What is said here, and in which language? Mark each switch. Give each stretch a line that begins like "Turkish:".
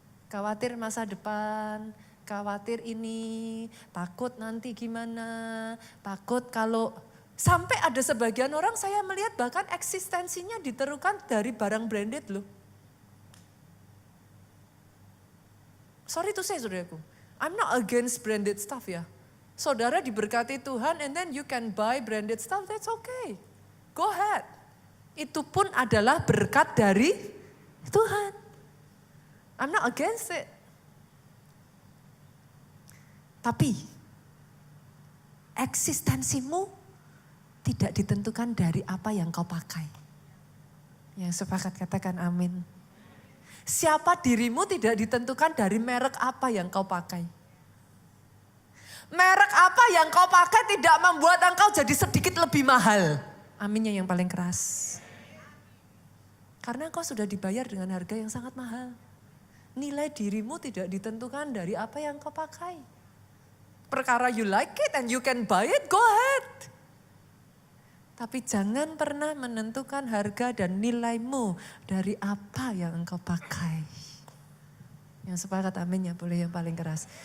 Indonesian: Khawatir masa depan, khawatir ini, takut nanti gimana, takut kalau sampai ada sebagian orang saya melihat bahkan eksistensinya diterukan dari barang branded loh.
English: Sorry to say saudaraku, I'm not against branded stuff ya.
Indonesian: Saudara diberkati Tuhan
English: and then you can buy branded stuff, that's okay. Go ahead.
Indonesian: Itu pun adalah berkat dari Tuhan.
English: I'm not against it.
Indonesian: Tapi eksistensimu tidak ditentukan dari apa yang kau pakai. Yang sepakat katakan amin. Siapa dirimu tidak ditentukan dari merek apa yang kau pakai. Merek apa yang kau pakai tidak membuat engkau jadi sedikit lebih mahal. Aminnya yang paling keras. Karena engkau sudah dibayar dengan harga yang sangat mahal. Nilai dirimu tidak ditentukan dari apa yang kau pakai.
English: Perkara you like it and you can buy it, go ahead.
Indonesian: Tapi jangan pernah menentukan harga dan nilaimu dari apa yang engkau pakai. Yang sepakat amin ya, boleh yang paling keras.